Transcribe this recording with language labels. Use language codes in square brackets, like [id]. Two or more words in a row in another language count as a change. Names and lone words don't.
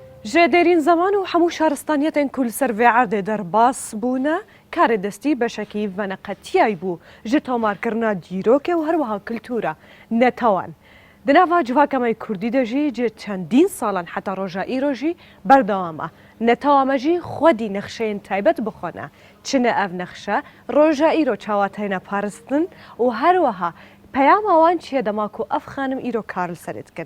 [ku] جێدێرین زەمان و هەموو شارستانیەتێن کول سەرڤێ عەردێ دەرباس بوونە کارێ دەستی بەشەکی ڤەنەقەتیای بوو ji تۆمارکردنا dîrokê û herwiha kultura netawan. Di nava civakemê Kurdî de jî ji çendîn salan heta roja îro jî berdewam e. Netawa me jî xwedî nexşeyên taybet bixwene. Çi ne ev nexşe, roja îro çawateyne parastin û herwiha peyama wan çi ye dema ku ev xanim îro kar li serê dikin.